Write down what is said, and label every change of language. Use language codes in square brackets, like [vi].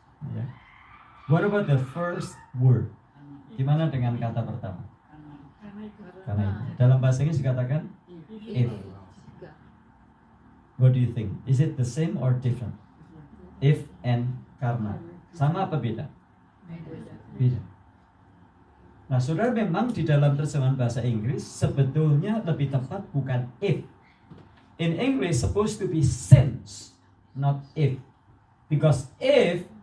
[en] Yeah. What about the first word? [id] Gimana dengan kata pertama? Karena itu. Dalam bahasa Inggris dikatakan if. [en] What do you think? Is it the same or different? [id] If and karena. Sama apa beda? Beda. Nah, saudara, memang di dalam terjemahan bahasa Inggris sebetulnya lebih tepat bukan if. [en] In English supposed to be since, not if. Because if